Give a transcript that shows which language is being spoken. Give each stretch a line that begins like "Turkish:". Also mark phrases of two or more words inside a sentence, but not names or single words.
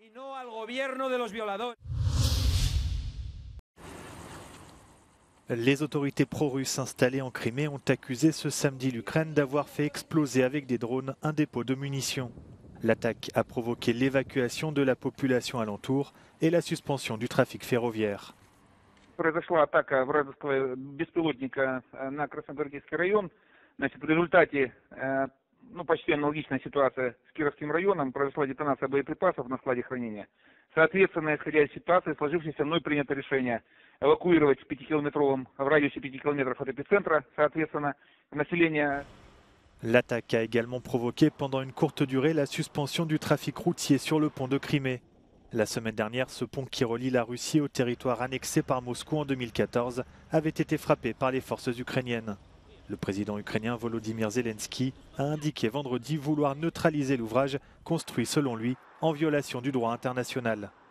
French: Les autorités pro-russes installées en Crimée ont accusé ce samedi l'Ukraine d'avoir fait exploser avec des drones un dépôt de munitions. L'attaque a provoqué l'évacuation de la population alentour et la suspension du trafic ferroviaire.
Russian: Произошла атака вражеского беспилотника на Красногвардейский район. В результате почти аналогичная ситуация с Кировским районом. Произошла детонация боеприпасов на складе хранения. Соответственно, исходя из ситуации, сложившейся, мной принято решение эвакуировать в радиусе 5 километров от эпицентра, соответственно, население.
French: L'attaque a également provoqué pendant une courte durée la suspension du trafic routier sur le pont de Crimée. La semaine dernière, ce pont qui relie la Russie au territoire annexé par Moscou en 2014 avait été frappé par les forces ukrainiennes. Le président ukrainien Volodymyr Zelensky a indiqué vendredi vouloir neutraliser l'ouvrage construit selon lui en violation du droit international.